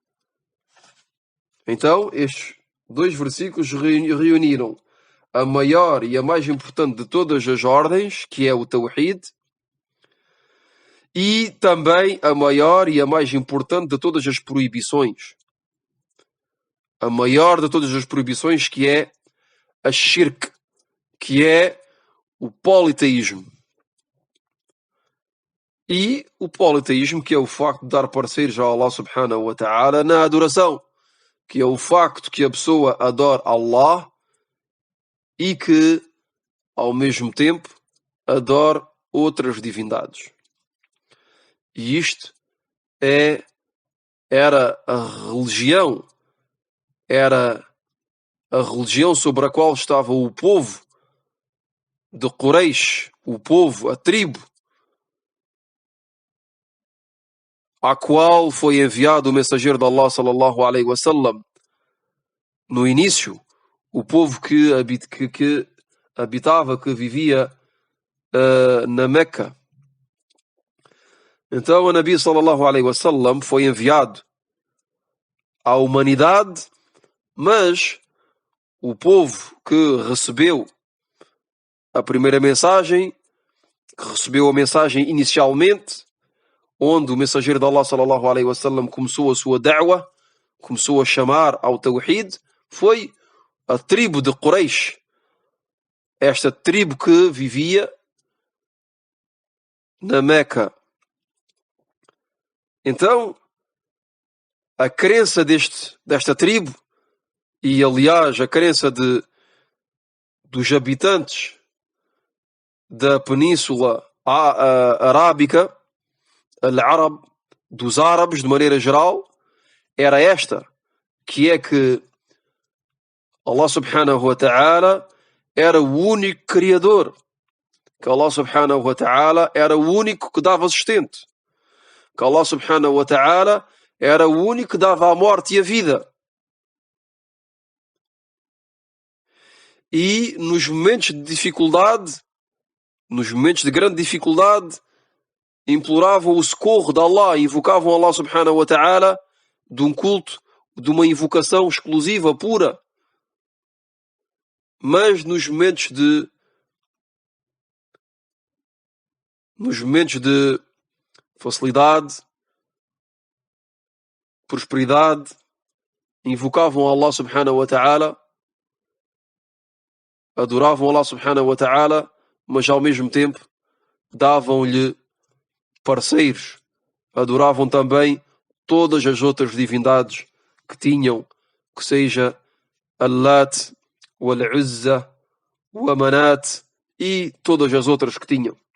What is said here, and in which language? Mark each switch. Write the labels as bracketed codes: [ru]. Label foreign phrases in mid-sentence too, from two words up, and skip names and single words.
[pt] Então, estes 2 versículos reuniram a maior e a mais importante de todas as ordens, que é o Tawhid, e também a maior e a mais importante de todas as proibições. A maior de todas as proibições, que é a Shirk, que é o politeísmo. E o politeísmo, que é o facto de dar parceiros a Allah [ar] سبحانه وتعالى [pt] na adoração, que é o facto que a pessoa adora Allah e que, ao mesmo tempo, adora outras divindades. E isto era a religião sobre a qual estava o povo de Quraysh, o povo, a tribo, à qual foi enviado o mensageiro de Allah [ar] صلى الله عليه وسلم. [pt] No início, o povo que habitava, que vivia na Meca. Então o Nabi [ar] صلى الله عليه وسلم [pt] foi enviado à humanidade, mas o povo que recebeu a primeira mensagem, que recebeu a mensagem inicialmente, onde o mensageiro de Allah [ar] صلى الله عليه وسلم [pt] começou a sua da'wah, começou a chamar ao Tawhid, foi a tribo de Quraysh. Esta tribo que vivia na Meca. Então, a crença desta tribo, e aliás a crença dos habitantes da Península Arábica, al-Arab, dos árabes de maneira geral, era esta, que é que Allah [ar] سبحانه وتعالى [pt] era o único criador, que Allah [ar] سبحانه وتعالى [pt] era o único que dava sustento, que Allah [ar] سبحانه وتعالى [pt] era o único que dava a morte e a vida. e nos momentos de dificuldade, nos momentos de grande dificuldade, imploravam o socorro de Allah, invocavam Allah [ar] سبحانه وتعالى [pt] de um culto, de uma invocação exclusiva, pura. Mas nos momentos de facilidade, prosperidade, invocavam Allah [ar] سبحانه وتعالى, [pt] adoravam Allah [ar] سبحانه وتعالى, [pt] mas ao mesmo tempo davam-lhe parceiros, adoravam também todas as outras divindades que tinham, que seja Al-Lat, o Al-Uzza, o Amanat e todas as outras que tinham.